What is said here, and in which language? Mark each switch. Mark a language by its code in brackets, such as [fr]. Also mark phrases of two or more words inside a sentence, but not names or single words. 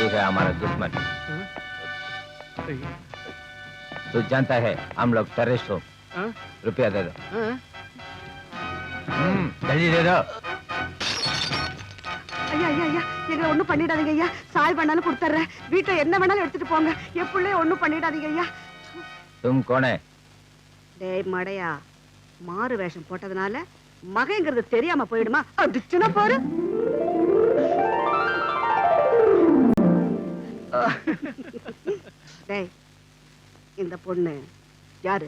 [hi] हमारा दुश्मन। तू जानता है हम लोग टेररिस्ट हो। रुपया दे दो। जल्दी दे दो। [ta] ஐயா ஐயா ஐயா எங்களை ஒண்ணும் பண்ணிடாதீங்க ஐயா. சாய் பண்ணாலும் கொடுத்துறேன். வீட்டை என்ன வேணாலும் எடுத்துட்டு போங்க. என் பிள்ளைய ஒண்ணும் பண்ணிடாதீங்க ஐயா. [hi] तुम कौन है? [ta] டேய் மடையா, மாறு வேஷம் போட்டதுனால மகைங்கிறது தெரியாம போயிடுமா? அடிச்சுனா பாரு. டேய் இந்த பொண்ணு யாரு?